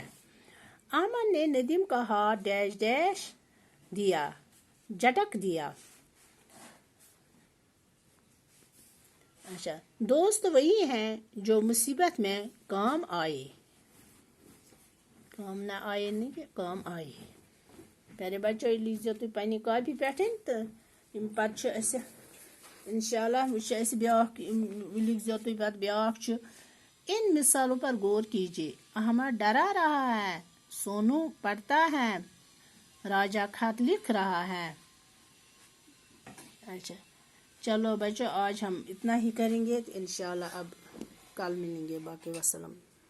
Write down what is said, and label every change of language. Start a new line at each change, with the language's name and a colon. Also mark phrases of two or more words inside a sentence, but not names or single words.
Urdu: احمد نے ندیم کا ہاتھ جھٹک دیا۔ اچھا، دوست وہی ہیں جو مصیبت میں کام آئے۔ کام نہ آئے نہیں کہ کام آئے۔
Kashmiri: پیارے بچوں، یہ لیکھزیو تُہۍ پننہِ کاپی پٮ۪ٹھ تہٕ پتہٕ چھُ اَسہِ انشاءاللہ لیکھزیو تُہۍ پتہٕ بیاکھ چھُ
Urdu: ان مثالوں پر غور کیجیے۔ احمد ڈرا رہا ہے، سونو پڑھتا ہے، راجا خط لکھ رہا ہے۔ اچھا چلو بچوں، آج ہم اتنا ہی کریں گے، انشاءاللہ اب کل ملیں گے، باقی وسلام۔